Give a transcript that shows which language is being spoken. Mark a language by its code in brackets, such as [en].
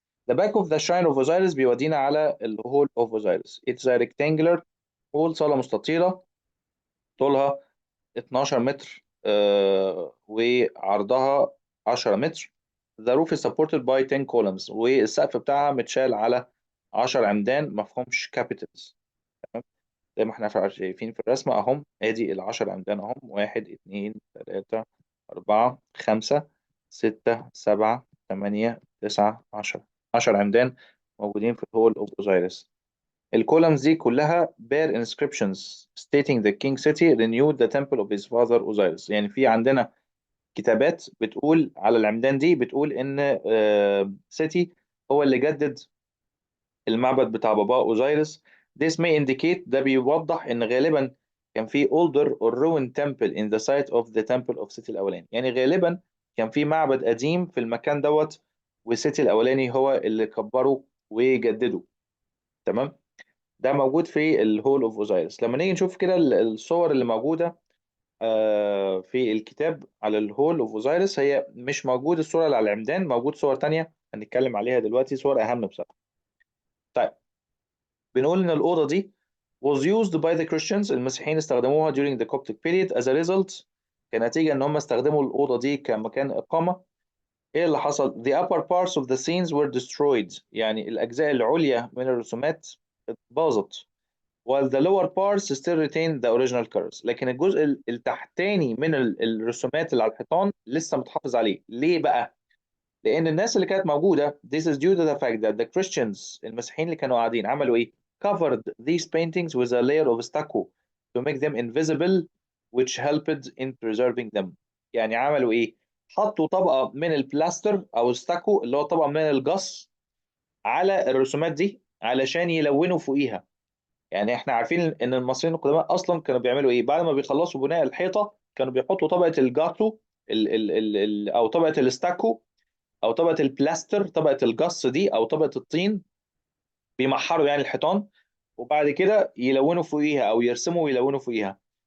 [en] The back of the shrine of Osiris [ar] بيودينا على [en] الهول of Osiris. It's a rectangular hall، [ar] صاله مستطيله طولها 12 متر وعرضها 10 متر. [en] The roof is supported by 10 columns، [ar] والسقف بتاعها متشال على 10 عمدان مفهومش capitals. زي ما احنا شايفين في الرسمة اهم، ادي ال10 عمدان اهم: 1 2 3 4 5 6 7 8 9 10. 10 عمدان موجودين في الهول اوف اوزيرس. [en] الكولمز [ar] دي كلها [en] bear inscriptions stating the king city renewed the temple of his father Osiris. [ar] يعني في عندنا كتابات بتقول على العمدان دي، بتقول ان سيتي هو اللي جدد المعبد بتاع بابا أوزيرس. [en] This may indicate، [ar] ده بيوضح ان غالبا كان في [en] older or ruined temple in the site of the temple of city الاولاني. [ar] يعني غالبا كان في معبد قديم في المكان دوت، والسيتي الاولاني هو اللي كبره وجدده. تمام. ده موجود في الهول اوف اوزايرس. لما نيجي نشوف كده الصور اللي موجوده في الكتاب على الهول اوف اوزايرس، هي مش موجود الصوره اللي على العمدان، موجود صور تانية هنتكلم عليها دلوقتي، صور اهم بصراحه. طيب، بنقول ان الاوضه دي [en] was used by the Christians، [ar] المسيحيين استخدموها [en] during the Coptic period. as a result، [ar] كنتيجه ان هم استخدموا الاوضه دي كمكان اقامه، ايه اللي حصل؟ [en] the upper parts of the scenes were destroyed، [ar] يعني الاجزاء العليا من الرسومات باظت. [en] while the lower parts still retain the original colors. [ar] لكن الجزء التحتاني من الرسومات اللي على الحيطان لسه متحافظ عليه. ليه بقى؟ لأن الناس اللي كانت موجودة [en] this is due to the fact that the Christians، [ar] المسيحيين اللي كانوا قاعدين عملوا إيه؟ [en] covered these paintings with a layer of stucco to make them invisible which helped in preserving them. [ar] يعني عملوا إيه؟ حطوا طبقة من البلاستر أو الستاكو، اللي هو طبقة من الجص، على الرسومات دي علشان يلونوا فوقيها. يعني احنا عارفين ان المصريين القدماء اصلا كانوا بيعملوا ايه بعد ما بيخلصوا بناء الحيطه؟ كانوا بيحطوا طبقه الجاتو او طبقه الاستاكو او طبقه البلاستر، طبقه الجص دي او طبقه الطين، بيمحروا يعني الحيطان وبعد كده يلونوا فوقيها او يرسموا ويلونوا فوقيها.